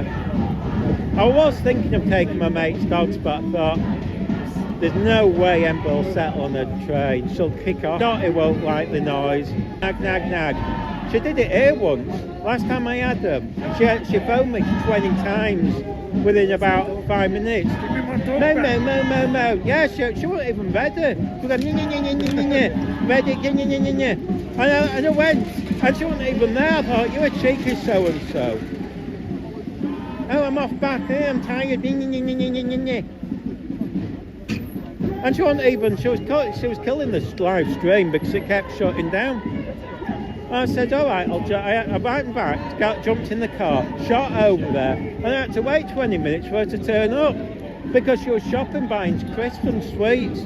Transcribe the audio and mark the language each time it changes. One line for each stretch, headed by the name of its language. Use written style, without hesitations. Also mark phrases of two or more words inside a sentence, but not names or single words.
English: I was thinking of taking my mate's dogs, but I thought, there's no way Ember will settle on a train. She'll kick off. Dottie won't like the noise. Nag, nag, nag. She did it here once. Last time I had them, she phoned me 20 times within about 5 minutes. Give me my dog Mo, back. mo, mo, mo, mo. Yeah, she wasn't even ready. She was going, nye, nye, nye, nye, nye, nye. Ready, nye, nye, nye, nye, nye. And I went, and she wasn't even there. I thought, you're a cheeky so-and-so. Oh, I'm off back here, I'm tired. Nye, nye, nye, nye, nye, nye, nye. And she wasn't even, she was killing the live stream because it kept shutting down. I said, all right, I ran back, jumped in the car, shot over there, and I had to wait 20 minutes for her to turn up because she was shopping, buying crisps and sweets.